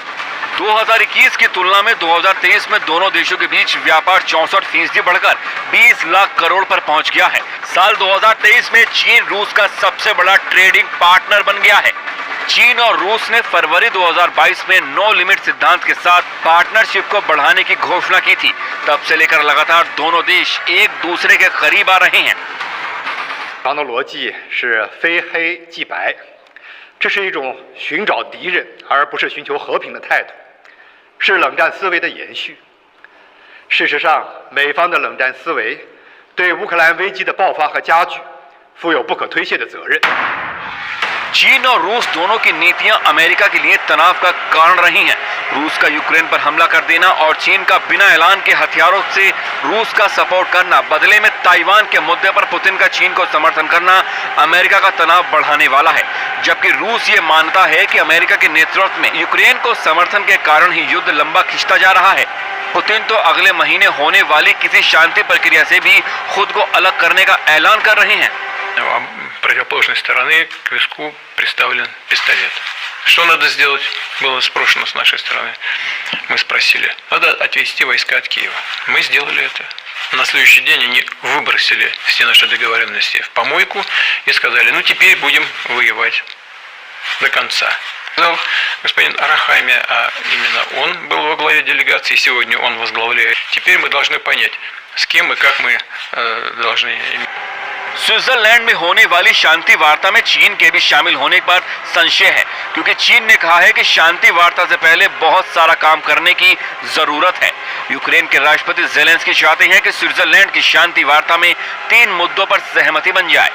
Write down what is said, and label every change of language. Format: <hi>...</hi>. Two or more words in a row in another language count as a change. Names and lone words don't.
<hi>2021 की तुलना में 2023 में दोनों देशों के बीच व्यापार 64% बढ़कर 20 लाख करोड़ पर पहुंच गया है। साल 2023 में चीन रूस का सबसे बड़ा</hi> <en>trading partner</en> <hi>बन गया है। चीन और रूस ने फरवरी 2022 में</hi> <en>no limit</en> <hi>सिद्धांत के साथ पार्टनरशिप को बढ़ाने की घोषणा की थी। तब से लेकर लगातार दोनों देश एक दूसरे के करीब आ रहे हैं।</hi> <zh>党的逻辑是非黑即白，这是一种寻找敌人而不是寻求和平的态度，是冷战思维的延续。事实上，美方的冷战思维对乌克兰危机的爆发和加剧负有不可推卸的责任。</zh> <hi>चीन और रूस दोनों की नीतियां अमेरिका के लिए तनाव का कारण रही हैं। रूस का यूक्रेन पर हमला कर देना और चीन का बिना ऐलान के हथियारों से रूस का सपोर्ट करना, बदले में ताइवान के मुद्दे पर पुतिन का चीन को समर्थन करना अमेरिका का तनाव बढ़ाने वाला है। जबकि रूस ये मानता है कि अमेरिका के नेतृत्व में यूक्रेन को समर्थन के कारण ही युद्ध लंबा खिंचता जा रहा है। पुतिन तो अगले महीने होने वाली किसी शांति प्रक्रिया से भी खुद को अलग करने का ऐलान कर रहे हैं।</hi> <ru>Противоположной стороны к виску приставлен пистолет. Что надо сделать, было спрошено с нашей стороны. Мы спросили, надо отвести войска от Киева. Мы сделали это. На следующий день они выбросили все наши договоренности в помойку и сказали, ну теперь будем воевать до конца. Сказал господин Арахами, а именно он был во главе делегации, сегодня он возглавляет. Теперь мы должны понять, с кем и как мы должны...</ru> <hi>स्विट्जरलैंड में होने वाली शांति वार्ता में चीन के भी शामिल होने पर संशय है, क्योंकि चीन ने कहा है कि शांति वार्ता से पहले बहुत सारा काम करने की जरूरत है। यूक्रेन के राष्ट्रपति ज़ेलेंस्की चाहते हैं कि स्विट्जरलैंड की शांति वार्ता में 3 मुद्दों पर सहमति बन जाए।</hi>